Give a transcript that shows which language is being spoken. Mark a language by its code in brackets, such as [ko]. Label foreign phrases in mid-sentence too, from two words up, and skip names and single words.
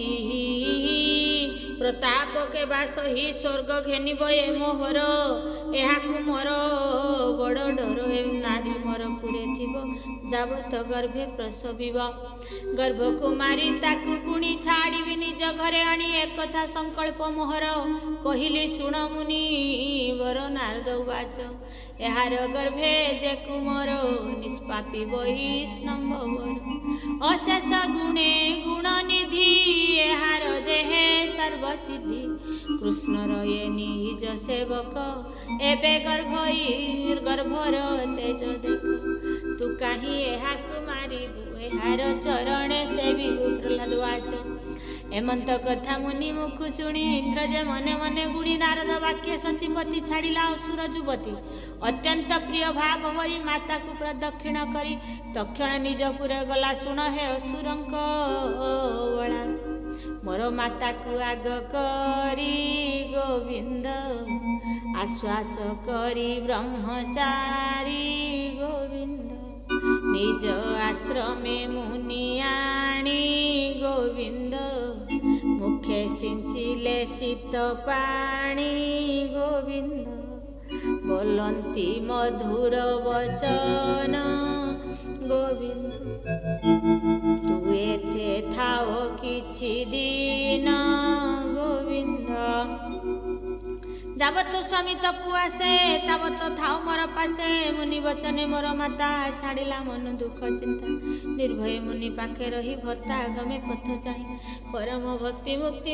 [or] ପ୍ରତାପ କେ ବାସ ହୀ ସ୍ୱର୍ଗ ଘେନିବ ଏ ମୋହର ଏହାକୁ ମୋର ବଡ଼ ଡର ଏ ନାରୀ ମୋର ପୁରେ ଥିବ ଜାବତ ଗର୍ଭେ ପ୍ରସବିବ ଗର୍ଭ କୁମାରୀ ତାକୁ ପୁଣୀ ଛାଡ଼ିବି ନିଜ ଘରେ ଆନୀ ଏକ କଥା ସଂକଲ୍ପ ମୋହର କହିଲୀ ଶୁଣ ମୁନି ବର ନାରଦ ଉବାଚ ଏହାର ଗର୍ଭେ ଜେ କୁମର ନିଷ୍ପାପୀ ବୈଷ୍ଣବ ଅଶେଷ ଗୁଣେ ଗୁଣନିଧି ଏହାର ଦେହେ ସର୍ବସିଦ୍ଧି କୃଷ୍ଣ ଯେ ନିଜ ସେବକ ଏବେ ଗର୍ଭର ତେଜ ଦେଖ ତୂ କହୀଂ ଏହାକୁ ମାରିବୁ ଏହାର ଚରଣେ ସେବିବୁ। ପ୍ରହ୍ଲାଦ ଉବାଚ ଏମଂତ କଥା ମୁନି ମୁଖ ଶୁଣୀ ଇଂଦ୍ର ଜେ ମନେ ମନେ ଗୁଣୀ ନାରଦ ବାକ୍ୟ ସଚିପତି ଛାଡ଼ିଲା ଅସୁର ଯୁବତୀ ଅତ୍ୟଂତ ପ୍ରିୟ ଭାବ ଭରୀ ମାତା କୋ ପ୍ରଦକ୍ଷିଣ କରୀ ତକ୍ଷଣ ନିଜ ପୁରେ ଗଲା ଶୁଣ ହେ ଅସୁରଂକ ବଳା ମୋର ମାତା କୋ ଆଗ କରୀ ଗୋବିଂଦ ଆଶ୍ୱାସ କରୀ ବ୍ରହ୍ମଚାରୀ ଗୋବିଂଦ ନିଜ ଆଶ୍ରମେ ମୁନିୟାଣୀ ଗୋବିଂଦ ମୁଖେ ସିଂଚିଲେ ଶୀତ ପାଣୀ ଗୋବିଂଦ ବୋଲଂତୀ ମଧୁର ବଚନ ଗୋବିଂଦ ତୂ ଏଥେ ଥାଓ କିଛି ଦିନ ଗୋବିଂଦ ଜାବତ ସ୍ୱାମୀ ତପୁ ଆସେ ତାବତ ଥାଓ ମୋର ପାସେ ମୁନି ବଚନେ ମୋର ମାତା ଛାଡ଼ିଲା ମନ ଦୁଖ ଚିଂତା ନିର୍ଭୟ ମୁନି ପାଖେ ରହୀ ଭର୍ତା ଆଗମେ ପଥ ଚାହୀ ପରମ ଭକ୍ତି ମୁକ୍ତି